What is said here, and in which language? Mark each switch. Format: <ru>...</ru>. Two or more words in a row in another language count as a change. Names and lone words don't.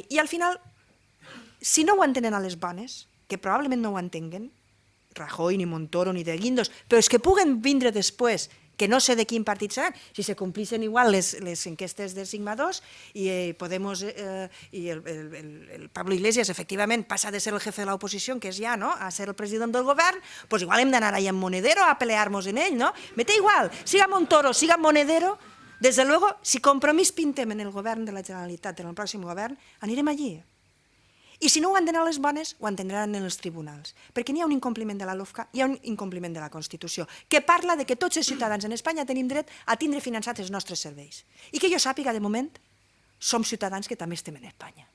<ca>I al final, si no ho entenen a les bones, que probablement no ho entenguen, Rajoy, ni Montoro, ni de Guindos, però és que puguen vindre després que no sé de quin partit seran, si se complissin igual les enquestes de Sigma 2 i Podemos i el Pablo Iglesias efectivament passa de ser el jefe de l'oposició, que és ja, no?, a ser el president del govern, doncs igual hem d'anar allà en Monedero a pelear-nos en ell, no? Me té igual, siga Montoro, siga Monedero,</ca> <es>desde luego,</es> <ca>si Compromís pintem en el govern de la Generalitat, en el pròxim govern, anirem allí. I si no ho entenen a les bones, ho entendran en els tribunals. Perquè n'hi ha un incompliment de la LOFCA, hi ha un incompliment de la Constitució, que parla de que tots els ciutadans en Espanya tenim dret a tindre finançats els nostres serveis. I que jo sàpiga, de moment, som ciutadans que també estem en Espanya.</ca>